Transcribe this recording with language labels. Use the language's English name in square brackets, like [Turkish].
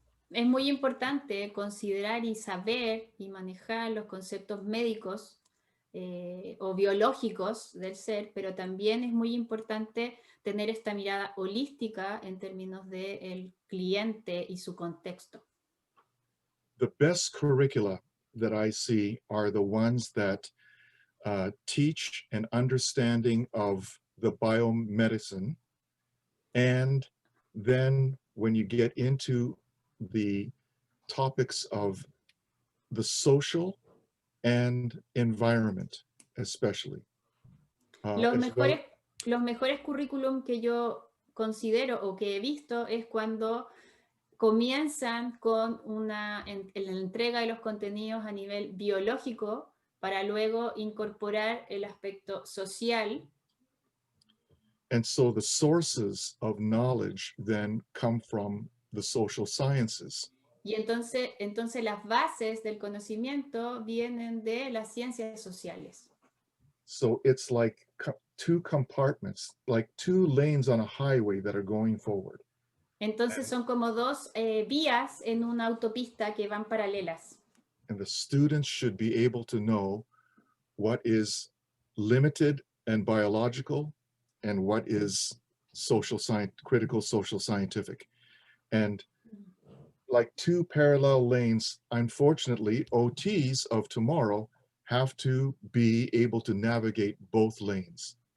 [Spanish] Es muy importante considerar y saber y manejar los conceptos médicos o biológicos del ser, pero también es muy importante tener esta mirada holística en términos del cliente y su contexto. [English] The best curricula that I see are the ones that teach an understanding of the biomedicine, and then when you get into the topics of the social and environment, especially. [Spanish] Los mejores currículum que yo considero o que he visto es cuando comienzan con la entrega de los contenidos a nivel biológico para luego incorporar el aspecto social. [English] And so the sources of knowledge then come from the social sciences. [Spanish] Y entonces las bases del conocimiento vienen de las ciencias sociales. [English] So it's like two compartments, like two lanes on a highway that are going forward. [Spanish] Entonces son como dos vías en una autopista que van paralelas. [English] And the students should be able to know what is limited and biological and what is social science, critical social scientific. And like two parallel lanes, unfortunately, OTs of tomorrow have to be able to navigate both lanes.